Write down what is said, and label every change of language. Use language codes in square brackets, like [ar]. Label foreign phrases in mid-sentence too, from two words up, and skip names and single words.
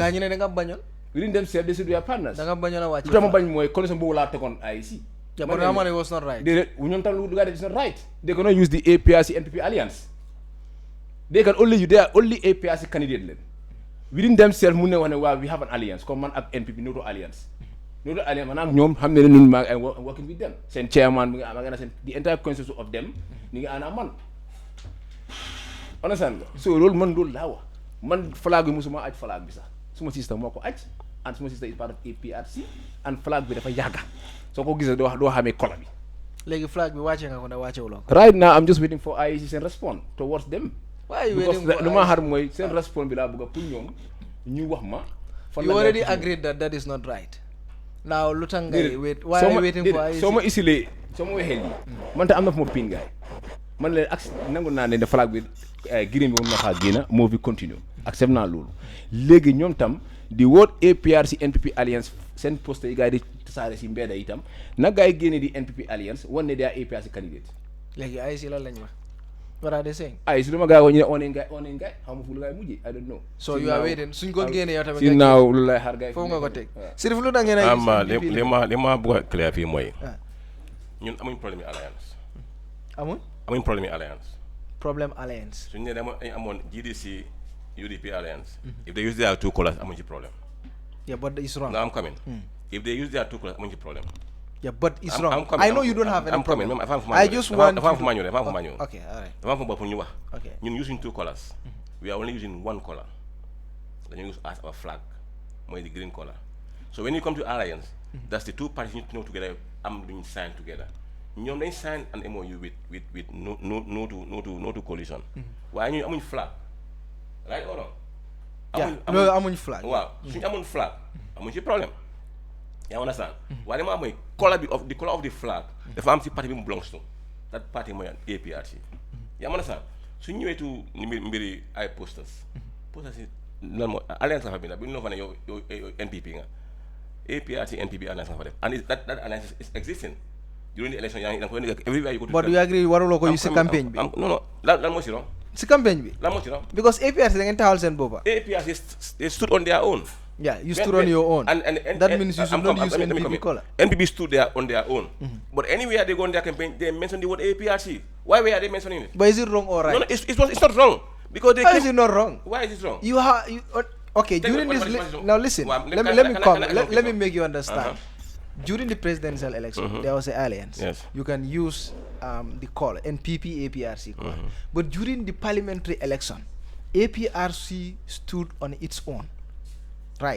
[wo] gaa ñu ne da nga bañoon [en] within themselves they said we are partners [wo] da nga bañoon a wàcce lu tax ma bañ mooy coalition boobu laa tegoon IEC [en] yeah, but that money was not right. [wo] ñoom tam lu gaay di [en] is not right they cannot use the APRC NPP alliance they are only APRC candidate [wo] leen [en] within themselves [wo] mun ne wax ne waaw [en] we have an alliance [wo] comme man ak NPP noto alliance maanaam ñoom xam ne ñun maa ngi [en] working with them [wo] seen chairman bi nga seen [en] the entire consensus of them [wo] ni ngi ànd man understand so loolu laa wax man flag bi musuma aj flag bi sax suma sister moo ko aj and suma sister [en] is part of APRC [wo] and flag bi dafa yàgga soo ko gisee doo xamee kola bi léegi flag bi wàcce nga ko ne wàcce wuloo ko [en] right now I'm just waiting for IEC seen response towards them why you waiting for [wo] lu ma xar mooy seen response bi laa bëgg pour ñoom ñu wax ma [en] you already agreed that is not right now [wo] lu tax ngay [en] wait why are you waiting for IEC [wo] soo ma isilee soo ma waxee lii man te am na fu ma pin gaay man leen ak nangu naa ne flag bi green bi mun na xaa génna moo fi continue accept naa loolu léegi ñoom tam di word APRC NPP alliance seen poste yi gars yi di tasaare si mbedda itam na gars yi génne di NPP alliance wan ne daa APRC candidate léegi IEC lan lañ wax [en] what are they saying [wo] IEC dama gars yi ñu ne on ngaay xaw ma fu lu gars yi mujjee [en] I don't know so you are waiting [wo] suñ ko génne yow tamit si naaw lu lay xaar gars yi foofu nga ko teg Sirif lu da ngeen a li ma bëgg a clair fii mooy ñun amuñ problème yi alliance amuñ problème yi alliance suñu ne dama amoon GDC UDP alliance [en] if they use their two colors [wo] amuñ ci problème [en] yeah but it's wrong now I'm coming if they use their two colors [wo] amuñ ci problème [en] yeah but it's wrong I know you don't have any problem I just want [wo] dafa am fu ma ñëw [en] okay all right [wo] dafa am fu bopp ñu wax [en] okay ñun using two colors we are only using one color dañu use as our flag mooy the green color so when you come to alliance that's the two parties you need to know together [wo] am duñ [en] sign together [wo] ñoom dañ [en] sign an MOU with no to coalition [wo] waaye ñun amuñ flag [en] right or wrong [wo] amuñ flag waaw suñu amuñ flag amuñ ci problème yaa understand waaye dama mooy color bi [en] the color of the flag [wo] dafa am ci parti bi mu [en] belongs to that party [wo] mooy APRC yaa understand suñu ñëwee tu mbiri ay posters yi lan moo alliance nga fa bi nag bu ñu la fa ne yow NPP nga APRC NPP alliance nga fa def [en] and that alliance is existing during the election yaa ngi da nga koy nekk everywhere you go to but you agree [wo] waruloo ko use si campagne bi non lan moo si wrong si campagne bi lan moo si wrong because APRC da ngeen taxawal seen boppa [en] APRC they stood on their own yeah you stood on your own and that means you should not use NPP color NPP stood there on their own but anywhere they go on their campaign they mention the word APRC why were they mentioning it but is it wrong or right no it's not wrong because they how is it not wrong why is it wrong you okay during this now listen let me make you understand during the presidential election there was an alliance you can use the call NPP APRC call but during the parliamentary election APRC stood on its own right